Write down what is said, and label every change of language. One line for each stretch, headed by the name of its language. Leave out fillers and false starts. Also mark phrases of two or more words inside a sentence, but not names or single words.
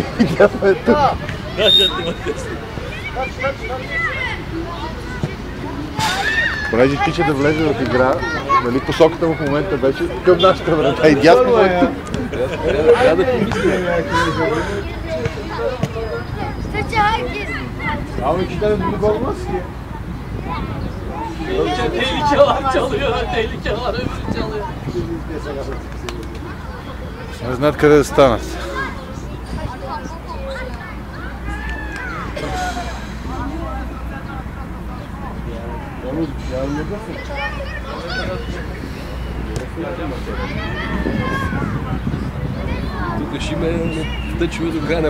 Bulgarian: Дясно е тук. Понеже тича да влезе в игра, нали, посоката в момента беше към нашата врата и дясно е тук. Трябва да помисля.
Turkish: Abi iki tane büyük olmaz ki. Tehlike var çalıyor, tehlike var öbürü çalıyor.
Bulgarian: Не знаят къде да станат. Тук ще има тъчове до края на...